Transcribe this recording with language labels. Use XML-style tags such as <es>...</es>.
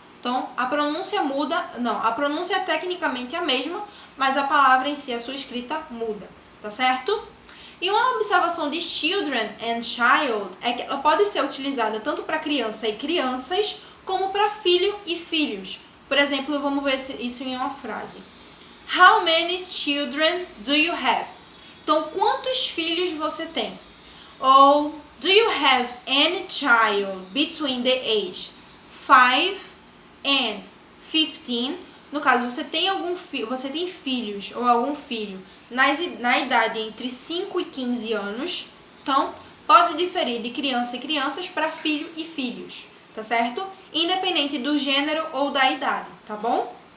<pt>Então, a pronúncia muda, não, a pronúncia é tecnicamente a mesma, mas a palavra em si, a sua escrita, muda, tá certo? E uma observação de children and child é que ela pode ser utilizada tanto para criança e crianças, como para filho e filhos. Por exemplo, vamos ver isso em uma frase.</pt> <en>How many children do you have?</en> <pt>Então, quantos filhos você tem?</pt> <en>Ou, do you have any child between the age 5 and 15?</en> <pt>No caso, você tem filhos ou algum filho na idade entre 5 e 15 anos. Então, pode diferir de criança e crianças para filho e filhos, tá certo? Independente do gênero ou da idade, tá bom?</pt>